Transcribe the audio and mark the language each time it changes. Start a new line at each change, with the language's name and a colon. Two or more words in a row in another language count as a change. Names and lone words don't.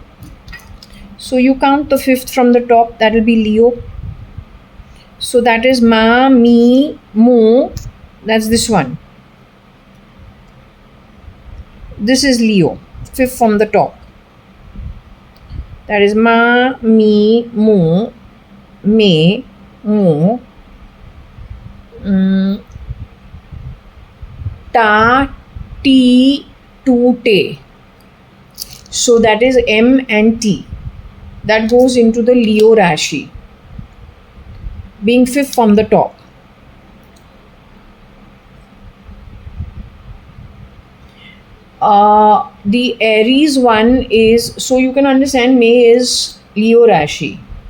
English: So you count the 5th from the top, that will be Leo. So that is Ma, Mi, Mo. That's this one. This is Leo, 5th from the top. That is Ma, Mi, Mo, Me, Mo, Ta, Ti, Tu, Te. So that is M and T. That goes into the Leo Rashi, being 5th from the top. The Aries one is, so you can understand May is Leo Rashi.